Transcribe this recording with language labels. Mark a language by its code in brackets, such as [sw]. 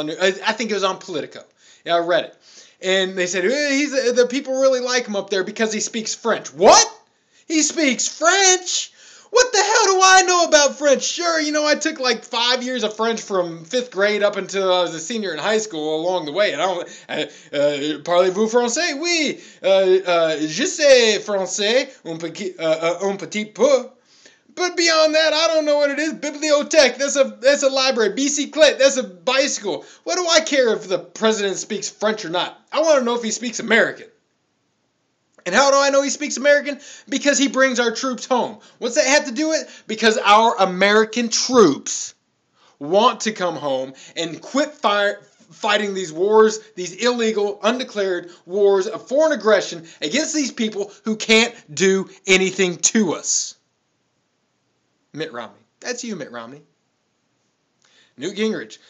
[en] I think it was on Politico. Yeah, I read it. And they said, the people really like him up there because he speaks French. What? He speaks French? What the hell do I know about French? Sure, you know, I took like 5 years of French from 5th grade up until I was a senior in high school along the way. [fr] And parlez-vous français? Oui. Je sais français un petit peu. [en] But beyond that, I don't know what it is. Bibliothèque, that's a library. Bicyclette, that's a bicycle. What do I care if the president speaks French or not? I want to know if he speaks American. And how do I know he speaks American? Because he brings our troops home. What's that have to do with it? Because our American troops want to come home and quit fighting these wars, these illegal, undeclared wars of foreign aggression against these people who can't do anything to us. Mitt Romney. That's you, Mitt Romney. Newt Gingrich.